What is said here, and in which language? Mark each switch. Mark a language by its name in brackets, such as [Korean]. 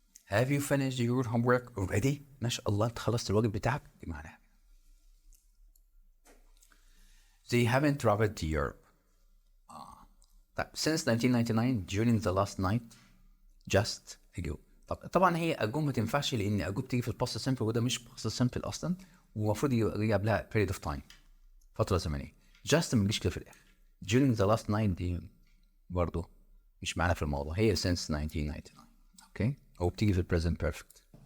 [English] have you finished your homework already؟ [Arabic] ما شاء الله أنت خلصت الواجب بتاعك. دي معناها [English] they haven't traveled to Europe. طيب since 1999 during the last night just ago. [Arabic] طبعا هي ago ما تنفعش لان ago بتيجي في الباست سمبل وده مش باست سمبل اصلا، ومفروض يجي قبلها [English] period of time، [Arabic] فتره زمنيه. just ما تجيش كده في الاخر. during the last night دي برضه مش معانا في الموضوع، هي since 1999. اوكي، او بتيجي في present perfect.